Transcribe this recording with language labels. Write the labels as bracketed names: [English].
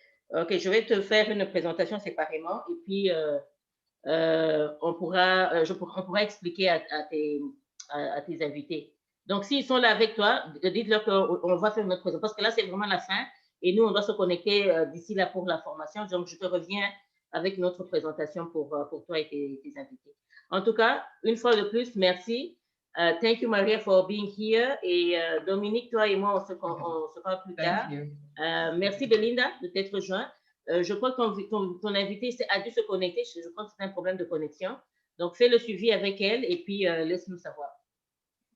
[French] OK, je vais te faire une présentation séparément et puis on pourra expliquer à tes invités. Donc, s'ils sont là avec toi, dites-leur qu'on va faire notre présentation parce que là, c'est vraiment la fin et nous, on doit se connecter d'ici là pour la formation. Donc, je te reviens avec notre présentation pour toi et tes invités. En tout cas, une fois de plus, merci. [English] Thank you, Maria, for being here. [French] Et Dominique, toi et moi, on se parle plus tard. Merci, Belinda, de t'être rejoint. Je crois que ton invité a dû se connecter. Je crois que c'est un problème de connexion. Donc, fais le suivi avec elle et puis laisse-nous savoir. OK, au plaisir.